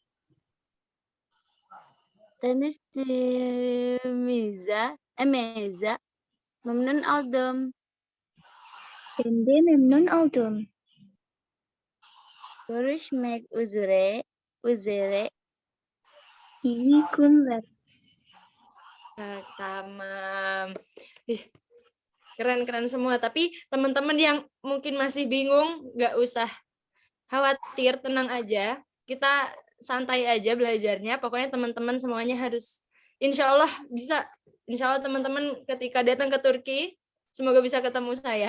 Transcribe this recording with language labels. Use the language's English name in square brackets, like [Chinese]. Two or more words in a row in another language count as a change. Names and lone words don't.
[Turkish] Tanıştığımıza memnun oldum. Ben de memnun oldum. Görüşmek üzere. İyi günler. Tamam. [Indonesian] Keren-keren semua. Tapi teman-teman yang mungkin masih bingung, nggak usah khawatir, tenang aja. Kita santai aja belajarnya. Pokoknya teman-teman semuanya harus, [Arabic] insya Allah [Indonesian] bisa. [Arabic] Insya Allah [Indonesian] teman-teman ketika datang ke Turki, semoga bisa ketemu saya.